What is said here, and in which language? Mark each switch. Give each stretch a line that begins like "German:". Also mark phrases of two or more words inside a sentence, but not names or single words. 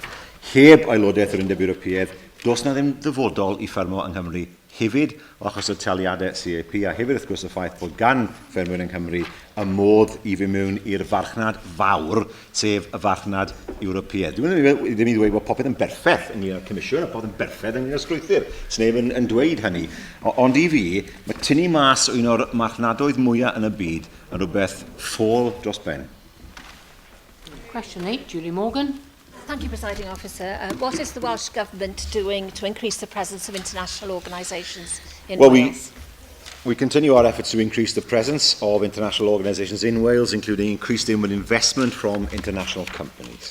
Welsh: Heb aelodaeth yr Undeb Ewropeaidd, does na ddim ddyfodol i ffermo yng Nghymru hefyd o achos y taliadau CAP, a hefyd wrth gwrs y ffaith bod gan ffermwyr yng Nghymru y modd i fi mewn i'r farchnad fawr, sef y farchnad Ewropeaidd. Dwi'n ddim i ddweud bod popeth yn berffaith yn i'r Comisiwn, a popeth yn berffaith yn i'r strwythur. Sneb yn dweud hynny. Ond i fi, mae tynnu mas o un o'r marchnadoedd mwyaf yn y byd yn rhywbeth ffôl dros ben.
English: Question 8, Julie Morgan. Thank you, Presiding Officer. What is the Welsh Government doing to increase the presence of international organisations in Wales? We continue our efforts to increase the presence of international organisations in Wales, including increased inward investment from international companies.